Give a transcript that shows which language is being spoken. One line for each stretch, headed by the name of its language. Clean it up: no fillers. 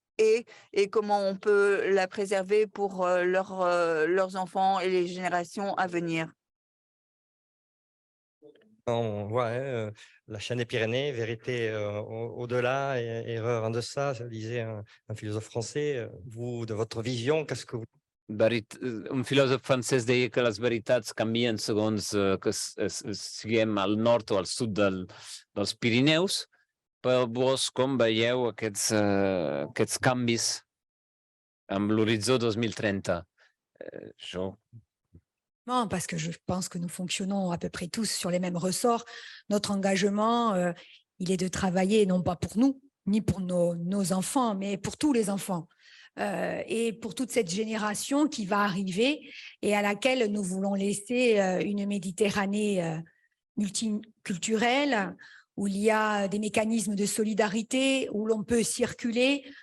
French: et comment on peut la préserver pour leurs enfants et les générations à venir. On voit la chaîne des Pyrénées, vérité au-delà, erreur en deçà, ça disait un philosophe français. Vous, de votre vision, qu'est-ce que vous...
Catalan: Un filòsof francès deia que les veritats canvien segons que siguem al nord o al sud dels Pirineus. Per vos, com veieu aquests canvis amb l'horitzó 2030? Jo
French: Non, parce que je pense que nous fonctionnons à peu près tous sur les mêmes ressorts. Notre engagement, il est de travailler non pas pour nous, ni pour nos enfants, mais pour tous les enfants. Et pour toute cette génération qui va arriver et à laquelle nous voulons laisser une Méditerranée multiculturelle, où il y a des mécanismes de solidarité, où l'on peut circuler.